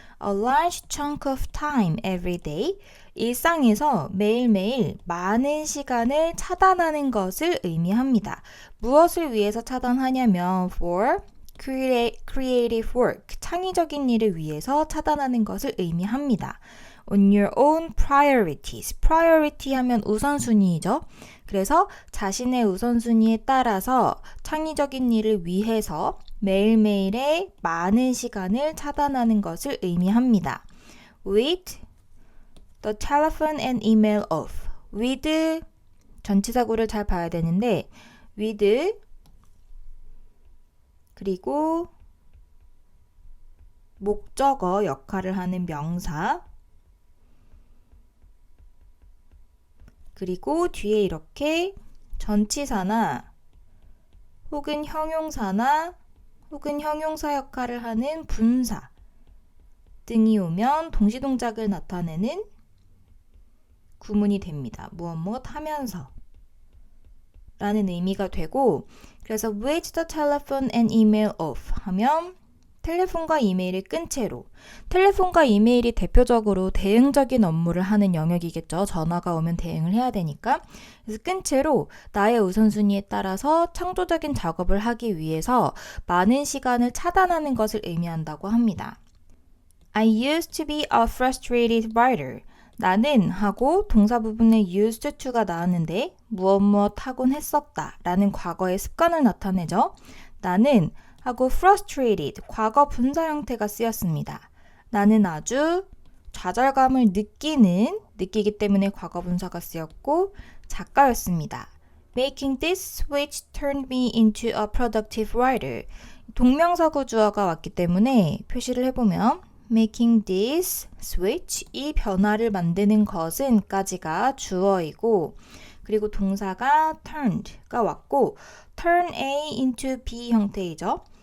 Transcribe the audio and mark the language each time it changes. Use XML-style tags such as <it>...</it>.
<en>A large chunk of time every day,</en> <ko>일상에서 매일매일 많은 시간을 차단하는 것을 의미합니다. 무엇을 위해서 차단하냐면</ko> <en>for creative work,</en> <ko>창의적인 일을 위해서 차단하는 것을 의미합니다.</ko> <en>On your own priorities, priority</en> <ko>하면 우선순위이죠. 그래서 자신의 우선순위에 따라서 창의적인 일을 위해서 매일매일의 많은 시간을 차단하는 것을 의미합니다.</ko> <en>With the telephone and email off.</en> <ko>with 전치사구를 잘 봐야 되는데 with 그리고 목적어 역할을 하는 명사 그리고 뒤에 이렇게 전치사나 혹은 형용사나 혹은 형용사 역할을 하는 분사 등이 오면 동시동작을 나타내는 구문이 됩니다. 무엇 하면서 라는 의미가 되고 그래서</ko> <en>with the telephone and email off</en> <ko>하면 텔레폰과 이메일을 끈 채로 텔레폰과 이메일이 대표적으로 대응적인 업무를 하는 영역이겠죠. 전화가 오면 대응을 해야 되니까 그래서 끈 채로 나의 우선순위에 따라서 창조적인 작업을 하기 위해서 많은 시간을 차단하는 것을 의미한다고 합니다.</ko> <en>I used to be a frustrated writer.</en> <ko>나는 하고 동사 부분에 used to가 나왔는데 무엇 하곤 했었다 라는 과거의 습관을 나타내죠. 나는 하고 frustrated, 과거 분사 형태가 쓰였습니다. 나는 아주 좌절감을 느끼기 때문에 과거 분사가 쓰였고 작가였습니다.</ko> <en>Making this switch turned me into a productive writer.</en> <ko>동명사구 주어가 왔기 때문에 표시를 해보면</ko> <en>Making this switch,</en> <ko>이 변화를 만드는 것은 까지가 주어이고 그리고 동사가 turned가 왔고 turn A into B 형태이죠.</ko>